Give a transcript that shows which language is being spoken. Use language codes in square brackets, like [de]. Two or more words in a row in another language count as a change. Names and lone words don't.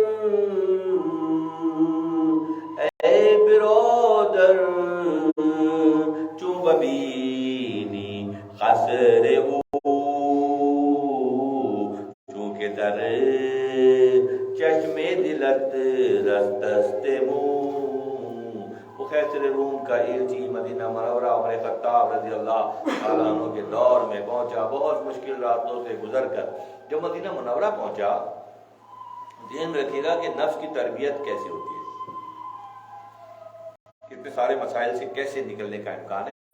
[fa] چون ببینی قصر او، چونکہ در چشم دلت رست مو۔ [ur] وہ قیصر روم کا ایلچی مدینہ منورہ عمر خطاب رضی اللہ تعالیٰ عنہ کے دور میں پہنچا، بہت مشکل راستوں سے گزر کر جب مدینہ منورہ پہنچا، ذہن میں رکھیے گا کہ نفس کی تربیت کیسے ہوتی ہے، کتنے سارے مسائل سے کیسے نکلنے کا امکان ہے۔